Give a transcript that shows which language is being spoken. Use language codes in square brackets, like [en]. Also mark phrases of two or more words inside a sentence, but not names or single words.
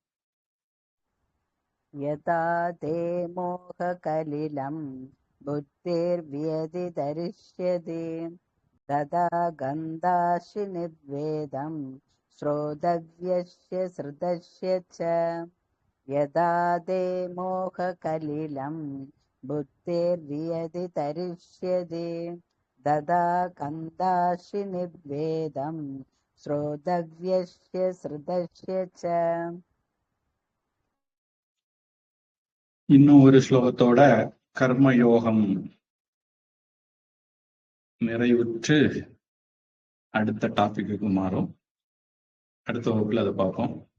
[sa] यथा ते मोहकलिलं बुद्धिर्व्यतितरिष्यति तदा गन्धासि निर्वेदं श्रोतव्यस्य श्रुतस्य च यदा ते मोहकलिलं बुद्धिर्व्यतितरिष्यति तदा गन्धासि निर्वेदं श्रोतव्यस्य श्रुतस्य च [ta] இன்னும் ஒரு ஸ்லோகத்தோட கர்மயோகம் நிறைவுற்று அடுத்த டாபிக்கு மாறும். அடுத்த வகுப்புல அதை பார்ப்போம்.